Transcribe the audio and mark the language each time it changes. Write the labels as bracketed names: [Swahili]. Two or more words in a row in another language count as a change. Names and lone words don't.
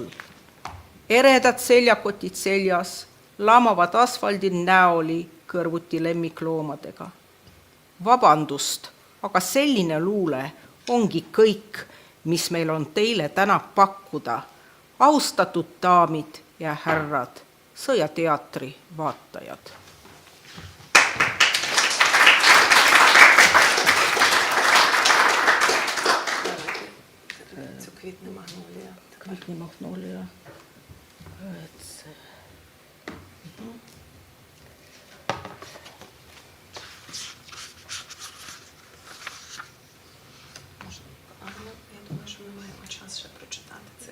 [Estonian] Eredad seljakotid seljas, lamavad asfaldil näoli kõrvuti lemmikloomadega. Vabandust, aga selline luule ongi kõik, mis meil on teile täna pakkuda, austatud daamid ja härrad, sõjateatri vaatajad. [Ukrainian] Квітне магнолія. Це. Я думаю, що ми маємо час ще прочитати це.